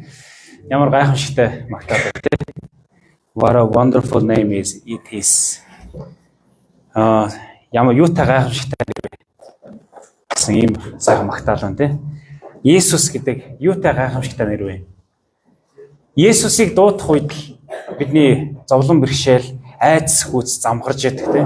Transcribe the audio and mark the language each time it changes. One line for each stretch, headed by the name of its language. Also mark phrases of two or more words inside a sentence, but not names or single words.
Mongolian: Ямар гайхамшигтай магтаал байна те.
English: What a wonderful name is it is.
Mongolian: Ямар юутай гайхамшигтай нэр гэсэн ийм сайхан магтаал байна те. Есүс гэдэг юутай гайхамшигтай нэр вэ? Есүсийг дуудах үед бидний зовлон бэрхшээл, айдас хүүц замхарж яддаг те.